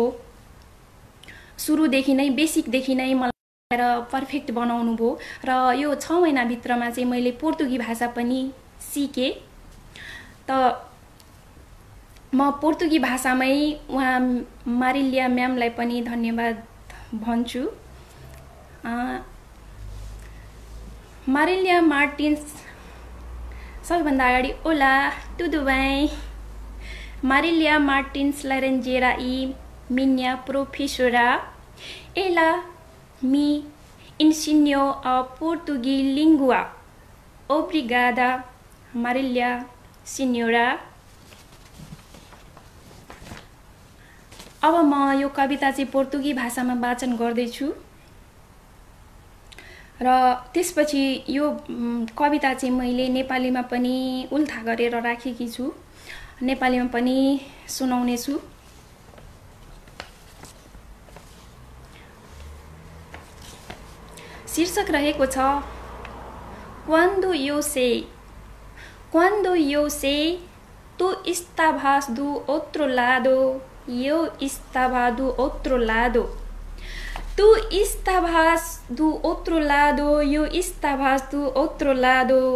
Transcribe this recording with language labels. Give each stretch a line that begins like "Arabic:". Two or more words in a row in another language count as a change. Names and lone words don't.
Nepali: सुरुदेखि नै बेसिकदेखि नै मलाई पर्फेक्ट बनाउनु भयो र यो 6 महिनाभित्रमा चाहिँ मैले पोर्तुगी भाषा पनि सिकेँ। त म पोर्तुगी भाषामै उहाँ मारिलिया म्यामलाई पनि धन्यवाद भन्छु। मारिलिया मार्टिन्स सबैभन्दा अगाडि
Portuguese: Olá tudo bem? Marília Martins Laranjeira e minha professora, ela me ensinou a português língua. Obrigada, Marília senhora।
Nepali: अब म यो कविता चाहिँ पोर्तुगी भाषामा वाचन गर्दैछु र त्यसपछि यो कविता चाहिँ मैले नेपालीमा पनि उल्था गरेर राखेकी छु, नेपालीमा पनि सुनाउने छु। शीर्षक रहेको छ
Portuguese: Quando eu sei tu estavas do outro lado, eu estava do outro lado. Tu estavas do outro lado, eu estava do outro lado.